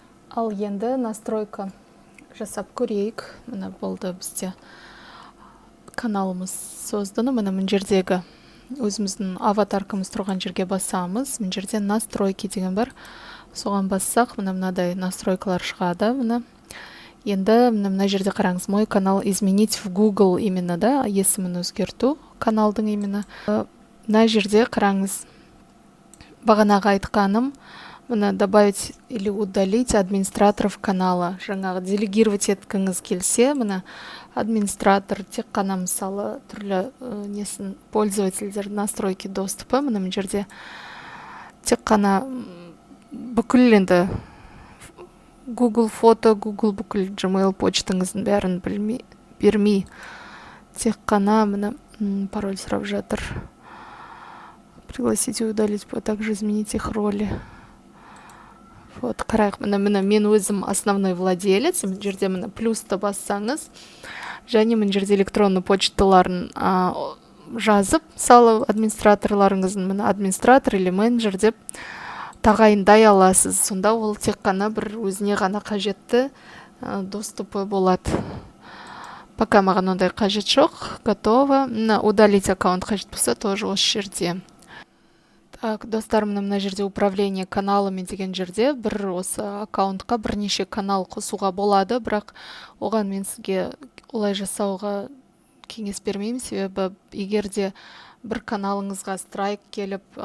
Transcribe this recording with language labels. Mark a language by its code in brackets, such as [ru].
[kk] Ал енді настройка жасап көрейік. Мына болды бізде каналымыз созданы. Мына мына жердегі өзіміздің аватаркамыз тұрған жерге басамыз. Мына жерде настройки деген бар. Соған бассақ, мынадай настройкалар шығады. Енді мына жерде қараңыз, [ru] мой канал изменить в Google именно, да, [kk] есімін өзгерту каналдың [ru] именно. [kk] Мына жерде қараңыз, бағанағы айтқаным, мына [ru] добавить или удалить администраторов канала. [kk] Жаңағы делегировать еткіңіз келсе, мына администратор тек қана мысалы түрлі несін пользовательдер [ru] настройки доступы. [kk] Мына жерде тек қана бүкіл енді Google фото, Google бүкіл Gmail почтаңыздың бәрін бермей, тек қана мына пароль сұрап жатыр. [ru] Пригласите удалить, также изменить их роли. Вот, [kk] қарайық, мына мен өзім [ru] основной владелец, [kk] мына жерде мына плюсты бассаңыз, және мына жерде электронный почталарын жазып, мысалы администраторларыңыздың мына администратор [ru] или [kk] менеджер деп тағайындай аласыз. Сонда ол тек қана бір өзіне ғана қажетті доступы болады. [ru] Пока [kk] маған ондай қажет жоқ, [ru] готово. Удалить аккаунт [kk] қажет болса, [ru] тоже [kk] осы жерде. [ru] Так, [kk] достар, мына жерде управление каналымен деген жерде бір осы аккаунтқа бірнеше канал қосуға болады, бірақ оған мен сізге олай жасауға кеңес бермеймін, себебі егерде бір каналыңызға страйк келіп,